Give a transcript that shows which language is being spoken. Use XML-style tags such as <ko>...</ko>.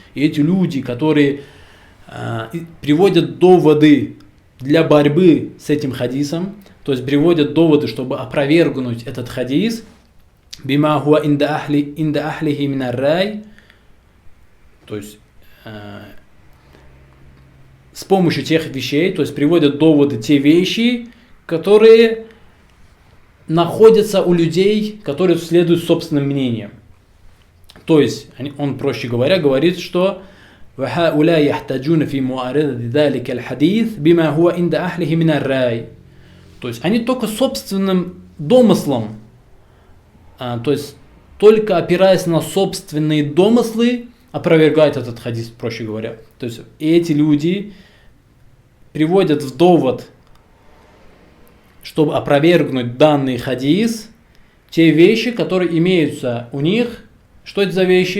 <ru>И эти люди, которые приводят доводы для борьбы с этим хадисом, то есть приводят доводы, чтобы опровергнуть этот хадис,</ru> <ar>бима хуа инда ахлихи мин ар-рай,</ar> <ru>то есть с помощью тех вещей, то есть приводят доводы те вещи, которые находятся у людей, которые следуют собственным мнениям. То есть, он, проще говоря, говорит, что</ru> <ar>وَهَؤُلَاءِ يَحْتَجُونَ فِي مُعَارِضَةِ ذَلِكَ الْحَدِيثِ بِمَا هُوَ عِنْدَ أَهْلِهِ مِنَ الرَّأْيِ.</ar> <ru>То есть, они только собственным домыслом, то есть, только опираясь на собственные домыслы, опровергают этот хадис, проще говоря. То есть, эти люди приводят в довод, чтобы опровергнуть данный хадис, те вещи, которые имеются у них. Что это за вещи?</ru>